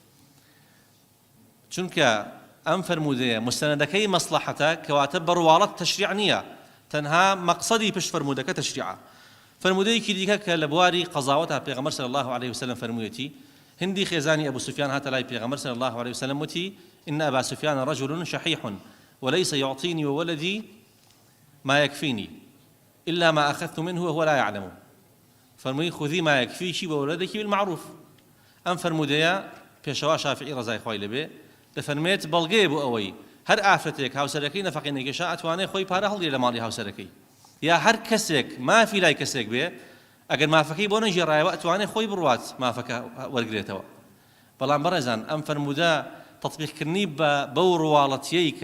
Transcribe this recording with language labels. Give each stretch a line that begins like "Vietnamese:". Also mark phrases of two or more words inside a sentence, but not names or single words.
Central Kurdish: چونکە ئەم فەرموودەیە مستەنەدەکەی مەسلەحەتە کەواتە بڕواڵەت تەشریع نییە تەنها مەقسەدی پشت فەرموودەکە تەشریعە فەرموودەیەکی دیکە کە لە بواری قەزاوەتە پێغەمبەر
Arabic: صلی الله عليه وسلم
Central Kurdish: فەرموویەتی هندی خێزانی ئەبو سوفیان هاتە لای پێغەمبەر
Arabic: صلی الله عليه وسلم
Central Kurdish: وتی
Arabic: إن أبا سفيان رجل شحيح وليس يعطيني وولدي ما يكفيني إلا ما أخذت منه وهو لا يعلم
Central Kurdish: فەرمووی
Arabic: خذي ما يكفيك وولدك بالمعروف
Central Kurdish: ئەم فەرموودەیە پێشەوا شافعی ڕەزای خۆی لەبێ دەفەرمێت بەڵگەیە بۆ ئەوەی هەر ئافرەتێک هاوسەرەکەی نەفەقی نەکێشا ئەتوانێت خۆی پارە هەڵگرێ لە ماڵی هاوسەرەکەی یا هەر کەسێک مافی لای کەسێک بێ ئەگەر مافەکەی بۆ نەژێڕایەوە ئەتوانێت خۆی بڕوات مافەکە وەرگرێتەوە بەڵام بەڕێزان ئەم فەرموودە تەطبیقکردنی بەو ڕواڵەتیەی کە